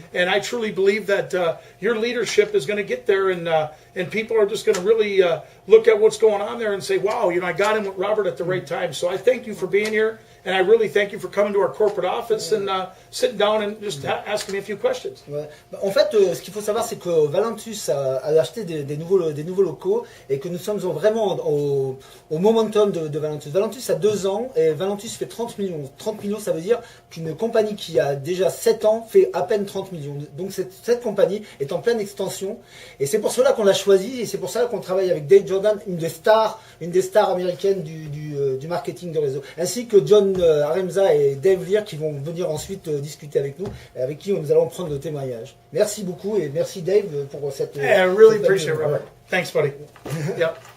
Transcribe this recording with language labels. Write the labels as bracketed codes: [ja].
[en] And I truly believe that your leadership is going to get there, and people are just going to really look at what's going on there and say, wow, you know, I got in with Robert at the right time. So I thank you for being here. And I really thank you for coming to our corporate office and sitting down and just asking me a few questions. [fr] Ouais. En fait, ce qu'il faut savoir, c'est que Valentus a acheté des nouveaux locaux et que nous sommes vraiment au momentum de Valentus. Valentus a 2 ans et Valentus fait 30 millions. 30 millions, ça veut dire qu'une compagnie qui a déjà 7 ans fait à peine 30 millions. Donc cette compagnie est en pleine extension et c'est pour cela qu'on l'a choisi et c'est pour cela qu'on travaille avec Dave Jordan, une des stars américaines du marketing de réseau, ainsi que John Aremza et Dave Lear qui vont venir ensuite discuter avec nous et avec qui nous allons prendre le témoignage. Merci beaucoup et merci Dave pour cette... [en] Yeah, I really appreciate it, Robert. Thanks, buddy. Yep.